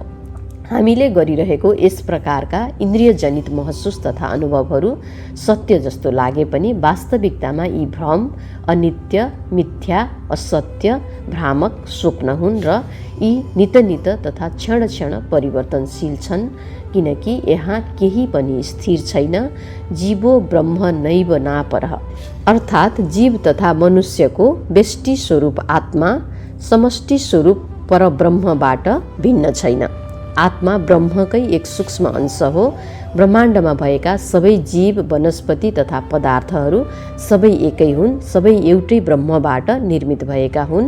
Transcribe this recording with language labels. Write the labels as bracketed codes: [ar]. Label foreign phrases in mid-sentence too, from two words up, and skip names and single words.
[ne] हामीले गरिरहेको यस प्रकारका इन्द्रियजनित महसुस तथा अनुभवहरू सत्य जस्तो लागे पनि वास्तविकतामा यी भ्रम, अनित्य, मिथ्या, असत्य, भ्रामक स्वप्न हुन् र यी नित तथा क्षण क्षण परिवर्तनशील छन्, किनकि यहाँ केही पनि स्थिर छैन। [sa] जीवो ब्रह्म नैव नापरः [ne] अर्थात् जीव तथा मनुष्यको व्यष्टि स्वरूप आत्मा समष्टि स्वरूप परब्रह्मबाट भिन्न छैन। आत्मा ब्रह्मकै एक सूक्ष्म अंश हो। ब्रह्माण्डमा भएका सबै जीव, वनस्पति तथा पदार्थहरू सबै एकै हुन्, सबै एउटै ब्रह्मबाट निर्मित भएका हुन्।